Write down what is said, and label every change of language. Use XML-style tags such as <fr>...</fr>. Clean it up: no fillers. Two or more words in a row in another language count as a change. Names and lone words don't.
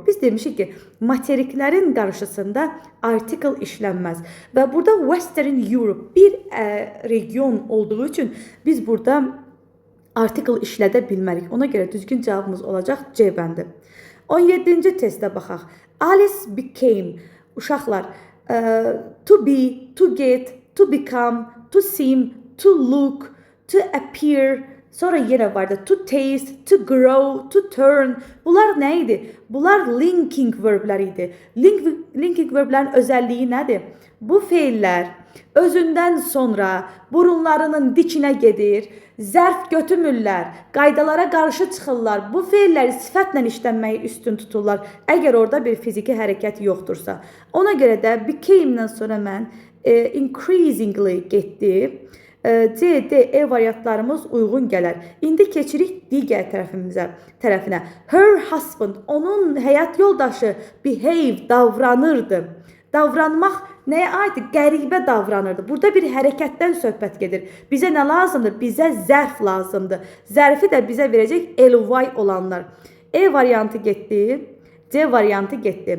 <az>Biz demişik ki, materiklərin qarşısında artikel işlənməz. Və burada</az> <en>Western Europe</en> <az>bir region olduğu üçün biz burada artikel işlədə bilmərik. Ona görə düzgün cavabımız olacaq C bəndi. 17-ci testə baxaq. Alice became.</az> <en>Uşaqlar, to be, to get, to become, to seem, to look, to appear,</en> <az>sonra yenə vardı</az> <en>to taste, to grow, to turn.</en> <az>Bunlar nə idi? Bunlar</az> <en>linking verblər</en> <az>idi.</az> <en>Linking verblərin</en> <az>özəlliyi nədir? Bu feillər özündən sonra burunlarının dikinə gedir, zərf götürmürlər, qaydalara qarşı çıxırlar. Bu feilləri sifətlə işlənməyi üstün tuturlar, əgər orada bir fiziki hərəkət yoxdursa. Ona görə də became-dən sonra mən increasingly getdi. C, D, E variantlarımız uyğun gələr. İndi keçirik digər tərəfinə.</az> <en>Her husband,</en> <az>onun həyat yoldaşı behave, davranırdı. Davranmaq nəyə aiddir? Qəribə davranırdı. Burada bir hərəkətdən söhbət gedir. Bizə nə lazımdır? Bizə zərf lazımdır. Zərfi də bizə verəcək ly olanlar. E variantı getdi, C variantı getdi.</az>